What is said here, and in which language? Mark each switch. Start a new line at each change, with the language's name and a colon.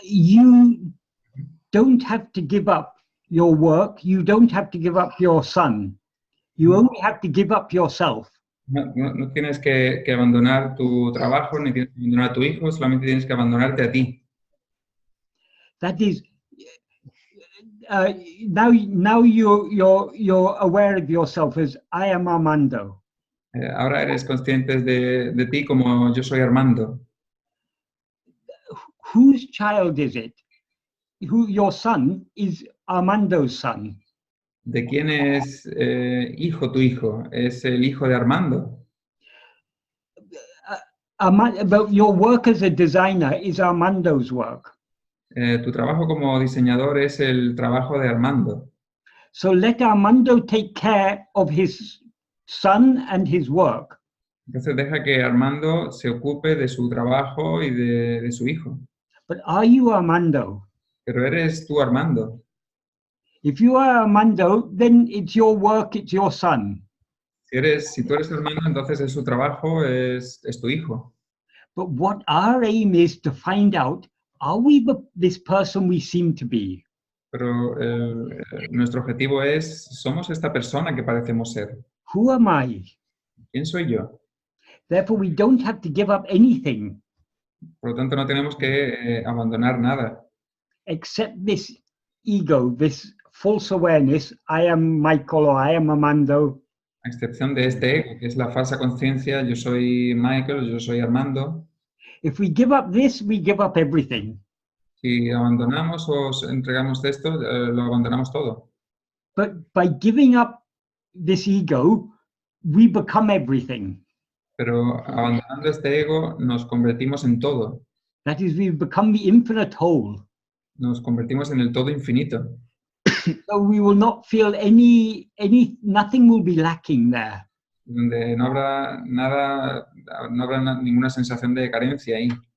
English: You don't have to give up your work. You don't have to give up your son. You only have to give up yourself.
Spanish: No tienes que abandonar tu trabajo, ni tienes que abandonar a tu hijo, solamente tienes que abandonarte a ti.
English: That is, now you're aware of yourself as I am Armando.
Spanish: Ahora eres consciente de ti como yo soy Armando.
English: Whose child is it? Your son is Armando's son.
Spanish: ¿De quién es hijo tu hijo? Es el hijo de Armando.
English: About your work as a designer is Armando's work.
Spanish: Tu trabajo como diseñador es el trabajo de Armando.
English: So let Armando take care of his son and his work.
Spanish: Entonces deja que Armando se ocupe de su trabajo y de su hijo.
English: But are you Armando?
Spanish: Pero eres tú Armando.
English: If you are Armando, then it's your work, it's your son.
Spanish: Si tú eres Armando, entonces es su trabajo, es tu hijo.
English: But what our aim is to find out, are we this person we seem to be?
Spanish: Pero nuestro objetivo es, ¿somos esta persona que parecemos ser?
English: Who am I?
Spanish: ¿Quién soy yo?
English: Therefore, we don't have to give up anything
Spanish: Por lo tanto, no tenemos que abandonar nada,
English: except this ego, this false awareness. I am Michael or I am Armando.
Spanish: a excepción de este ego, que es la falsa conciencia, yo soy Michael, yo soy Armando.
English: If we give up this, we give up everything.
Spanish: Si abandonamos o entregamos esto, lo abandonamos todo.
English: But by giving up this ego, we become everything.
Spanish: Pero abandonando este ego, nos convertimos en todo.
English: That is, we become the infinite whole.
Spanish: Nos convertimos en el todo infinito.
English: So we will not feel nothing will be lacking there.
Spanish: Donde no habrá nada, ninguna sensación de carencia ahí.